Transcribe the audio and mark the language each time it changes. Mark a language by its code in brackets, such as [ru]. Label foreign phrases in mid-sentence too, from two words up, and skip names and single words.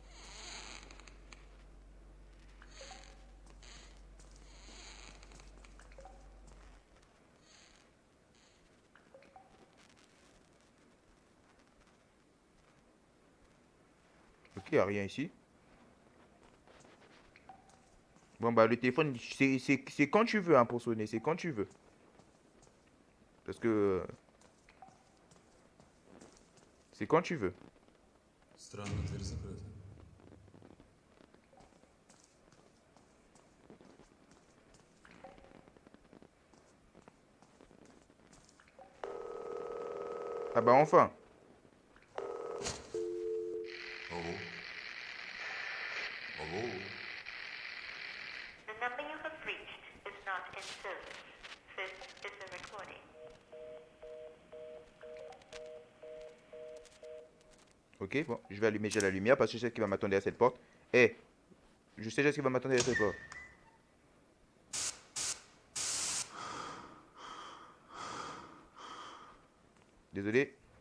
[fr] Ok, y a rien ici. Bon bah le téléphone, c'est quand tu veux hein, pour sonner, c'est quand tu veux. Parce que c'est quand tu veux. [ru] Странно, дверь закрыта. [fr] Ah bah enfin. [ru] Алло? Алло? [en] The number you have reached is not in service. This is a recording. [fr] Ok, bon, je vais allumer déjà la lumière parce que je sais qu'il va m'attendre à cette porte. Eh, je sais déjà ce qu'il va m'attendre à cette porte. Désolé.